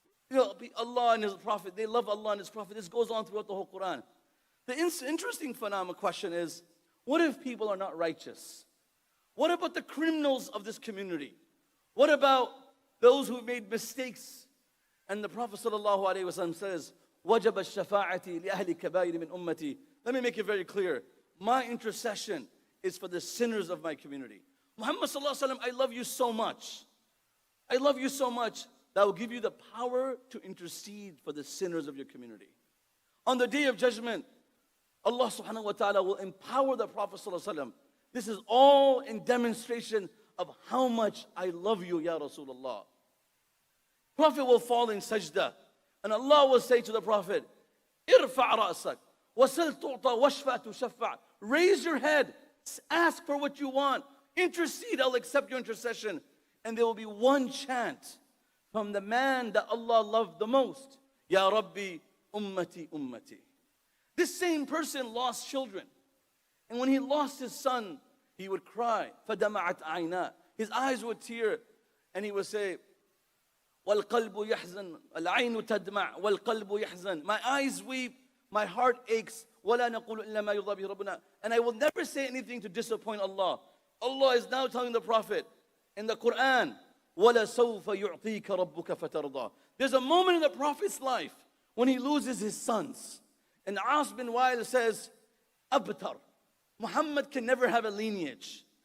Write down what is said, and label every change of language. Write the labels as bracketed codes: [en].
[en] You know, Allah and His Prophet, they love Allah and His Prophet. This goes on throughout the whole Qur'an. The interesting phenomenon question is, what if people are not righteous? What about the criminals of this community? What about those who made mistakes? And the Prophet ﷺ says, [ar] وَجَبَ الشَّفَاعَةِ لِأَهْلِ كَبَائِرِ مِنْ أُمَّتِي. [en] Let me make it very clear. My intercession is for the sinners of my community. Muhammad ﷺ, I love you so much. I love you so much that will give you the power to intercede for the sinners of your community. On the Day of Judgment, Allah subhanahu wa ta'ala will empower the Prophet sallallahu alaihi wasallam. This is all in demonstration of how much I love you, Ya Rasulullah. Prophet will fall in sajda, and Allah will say to the Prophet, [ar] Irfa' ra'sak, wasil tu'ta, washfa tushaffa. [en] Raise your head, ask for what you want, intercede, I'll accept your intercession. And there will be one chant from the man that Allah loved the most, [ar] Ya Rabbi, ummati, ummati. [en] This same person lost children. And when he lost his son, he would cry, [ar] فَدَمَعَتْ عَيْنَا. [en] His eyes would tear, and he would say, [ar] وَالْقَلْبُ يَحْزَنُ الْعَيْنُ تَدْمَعْ وَالْقَلْبُ يَحْزَنُ. [en] My eyes weep, my heart aches, [ar] وَلَا نَقُولُ إِلَّا مَا يُرْضَى بِهِ رَبُّنَا. [en] And I will never say anything to disappoint Allah. Allah is now telling the Prophet in the Qur'an, [ar] وَلَسَوْفَ يُعْطِيكَ رَبُّكَ فَتَرْضَى. [en] There's a moment in the Prophet's life when he loses his sons. And As bin Wa'il says, Abtar. Muhammad can never have a lineage.